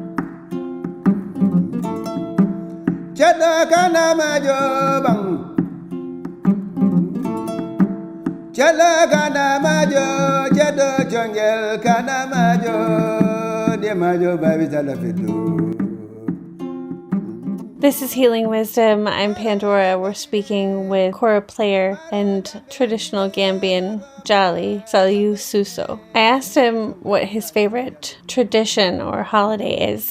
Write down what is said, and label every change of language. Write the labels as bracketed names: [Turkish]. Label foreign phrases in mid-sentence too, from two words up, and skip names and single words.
[Mandingo] Cheda kana majo bang, Chala kana majo, jedo jungle kana majo, de majo baby chala fidu. [English] This is Healing Wisdom. I'm Pandora. We're speaking with Kora player and traditional Gambian Jali, Salieu Suso. I asked him what his favorite tradition or holiday is.